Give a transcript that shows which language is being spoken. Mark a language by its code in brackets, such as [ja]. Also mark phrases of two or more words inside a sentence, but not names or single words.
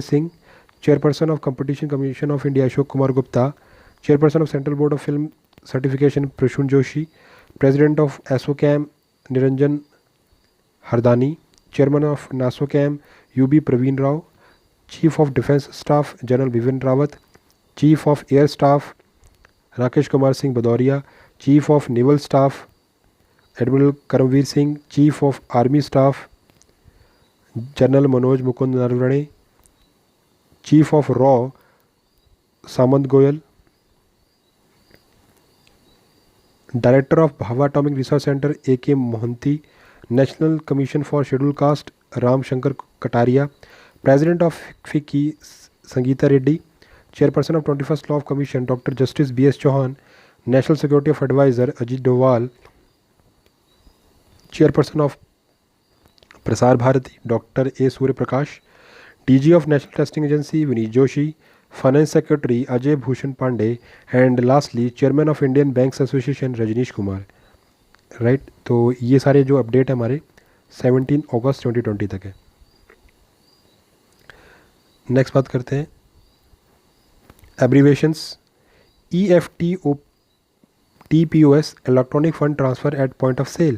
[en] Singh, Chairperson of Competition Commission of India Ashok Kumar Gupta, Chairperson of Central Board of Film Certification Prashun Joshi, President of ASSOCHAM Niranjan Hardani, Chairman of NASSOCHAM UB Praveen Rao, Chief of Defence Staff General Bipin Rawat, Chief of Air Staff Rakesh Kumar Singh Bhadauria, Chief of Naval Staff Admiral Karamveer Singh, Chief of Army Staff General Manoj Mukund Narvane, Chief of RAW Samant Goyal, Director of Bhava Atomic Research Center A.K. Mohanty, National Commission for Scheduled Caste Ram Shankar Kataria, President of FICCI Sangeeta Reddy, Chairperson of 21st Law of Commission Dr. Justice B.S. Chauhan, National Security of Advisor Ajit Doval, Chairperson of Prasar Bharati Dr. A. Surya Prakash, DG of National Testing Agency Vineet Joshi, Finance Secretary Ajay Bhushan Pandey, and lastly Chairman of Indian Banks Association Rajneesh Kumar. [hi] राइट, तो ये सारे जो अपडेट है हमारे 17 अगस्त 2020 तक है. नेक्स्ट बात करते हैं एब्रीवेशंस. [en] EFT TPOS electronic fund transfer at point of sale.